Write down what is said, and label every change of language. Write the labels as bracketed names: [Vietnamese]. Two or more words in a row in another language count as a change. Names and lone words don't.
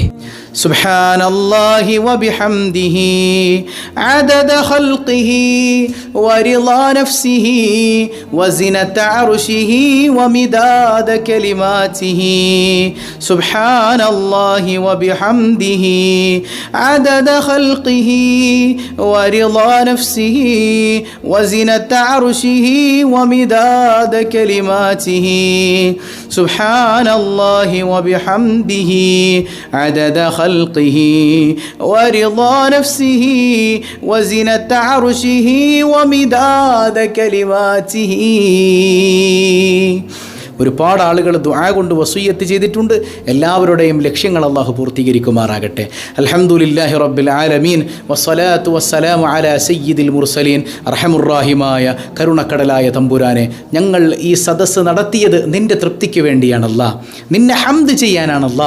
[Arabic] سبحان الله وبحمده عدد خلقه ورضا نفسه وزنة عرشه ومداد كلماته. سبحان الله وبحمده عدد خلقه ورضا نفسه وزنة عرشه ومداد كلماته. سبحان الله وبحمده عدد خلقه ورضا نفسه وزنة عرشه ومداد كلماته. [Malayalam] ഒരുപാട് ആളുകൾ ദുആ കൊണ്ട് വസിയ്യത്ത് ചെയ്തിട്ടുണ്ട്. എല്ലാവരുടെയും ലക്ഷ്യങ്ങൾ അല്ലാഹു പൂർത്തീകരിക്കുമാറാകട്ടെ. [Arabic] الحمد لله رب العالمين والصلاة والسلام على سيد المرسلين. [Malayalam] റഹമുറാഹിമായ കരുണക്കടലായ തമ്പുരാനെ, ഞങ്ങൾ ഈ സദസ്സ് നടത്തിയത് നിൻ്റെ തൃപ്തിക്ക് വേണ്ടിയാണല്ലാ, നിന്നെ ഹംദ് ചെയ്യാനാണല്ലാ.